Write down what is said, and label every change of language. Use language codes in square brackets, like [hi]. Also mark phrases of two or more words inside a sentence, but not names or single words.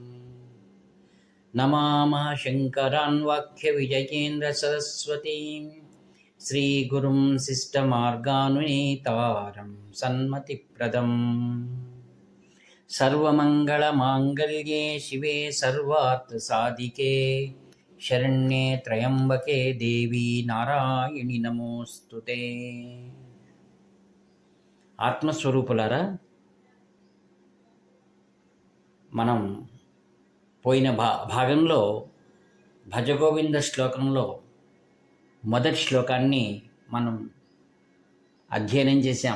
[sa] नमामः शङ्करान् वाक्यविजयेन्द्रसरस्वतीं श्रीगुरुं शिष्टमार्गानुनेतारं सन्मतिप्रदम्। सर्वमङ्गलमाङ्गल्ये शिवे सर्वार्थसाधिके शरण्ये त्र्यम्बके देवी नारायणि नमोस्तुते। [te] ఆత్మస్వరూపులారా, మనం పోయిన భాగంలో భజగోవింద శ్లోకంలో మొదటి శ్లోకాన్ని మనం అధ్యయనం చేశాం.